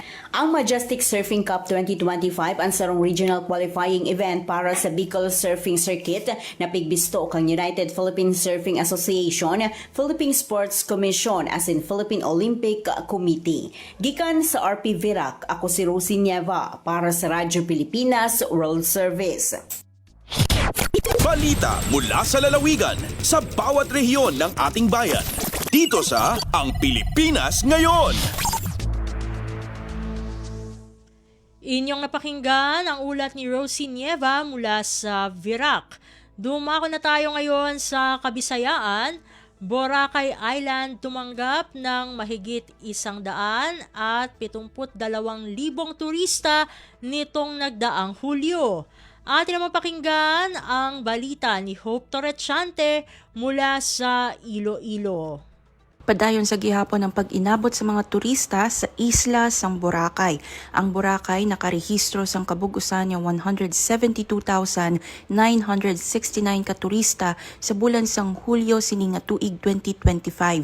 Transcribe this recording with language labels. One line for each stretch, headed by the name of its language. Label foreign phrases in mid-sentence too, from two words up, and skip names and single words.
Bikol: Ang Majestic Surfing Cup 2025 ang sarong regional qualifying event para sa Bicol Surfing Circuit na pigbisto kang United Philippine Surfing Association, Philippine Sports Commission as in Philippine Olympic Committee. Gikan sa RP Virac, ako si Rosie Nieva para sa Radyo Pilipinas World Service.
Filipino: Balita mula sa lalawigan sa bawat rehiyon ng ating bayan. Dito sa Ang Pilipinas Ngayon. Inyong napakinggan ang ulat ni Rosie Nieva mula sa Virac. Dumako na tayo ngayon sa Kabisayaan. Boracay Island tumanggap ng mahigit 172,000 turista nitong nagdaang Hulyo. Atin naman pakinggan ang balita ni Hope Torrechante mula sa Iloilo.
Hiligaynon: padayon sa gihapon ng pag-inabot sa mga turista sa isla sang Boracay. Ang Boracay nakarehistro sang kabugusan niya 172,969 ka turista sa bulan sang Hulyo sining nga tuig 2025.